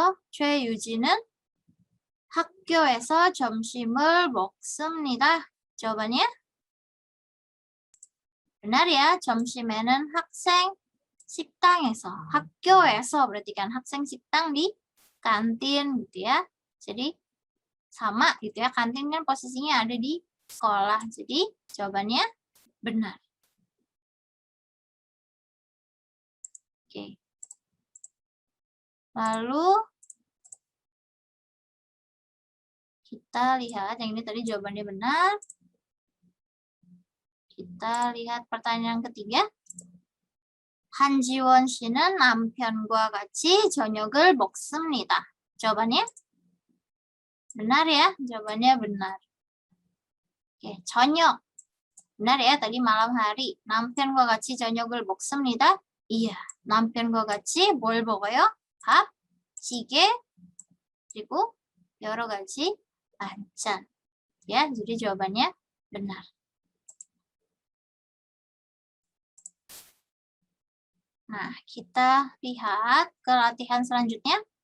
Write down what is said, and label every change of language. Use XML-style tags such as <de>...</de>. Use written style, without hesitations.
<ko>최유진은 학교에서 점심을 먹습니다.</ko> <id>jawabannya benar ya.</id> <ko>점심에는 학생 식당에서, 학교에서</ko> <id>berarti kan</id> <ko>학생 식당</ko> <id>di kantin gitu ya. Jadi sama gitu ya, kantin kan posisinya ada di sekolah. Jadi jawabannya benar. Oke. Lalu kita lihat yang ini tadi jawabannya benar. Kita lihat pertanyaan ketiga.</id> <ko>한지원 씨는 남편과 같이 저녁을 먹습니다.</ko> <id>jawabannya benar ya, jawabannya benar. Oke,</id> <ko>저녁.</ko> <id>benar ya, tadi malam hari.</id> <ko>남편과 같이 저녁을 먹습니다.</ko> <id>iya,</id> <ko>남편과 같이 뭘 먹어요? 밥, 찌개, 그리고 여러 가지 반찬.</ko> <id>Ya, jadi jawabannya benar. Nah, kita lihat ke latihan selanjutnya.</id>